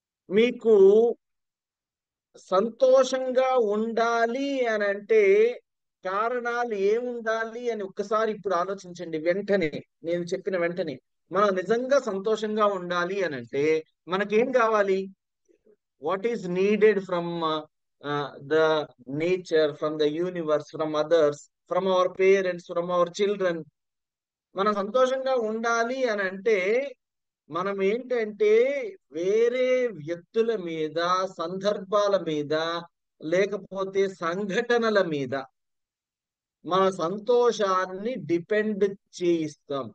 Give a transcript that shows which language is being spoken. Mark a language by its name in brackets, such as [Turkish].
[Telugu] మీకు సంతోషంగా ఉండాలి అని అంటే కారణాలు ఏముండాలి అని ఒక్కసారి ఇప్పుడు ఆలోచించండి. వెంటనే నేను చెప్పిన వెంటనే మనం నిజంగా సంతోషంగా ఉండాలి అని అంటే మనకేం కావాలి? [English] What is needed from the nature, from the universe, from others, from our parents, from our children? [Telugu] మనం సంతోషంగా ఉండాలి అని అంటే మనం ఏంటంటే వేరే వ్యక్తుల మీద, సందర్భాల మీద, లేకపోతే సంఘటనల మీద మన సంతోషాన్ని డిపెండ్ చేయిస్తాం.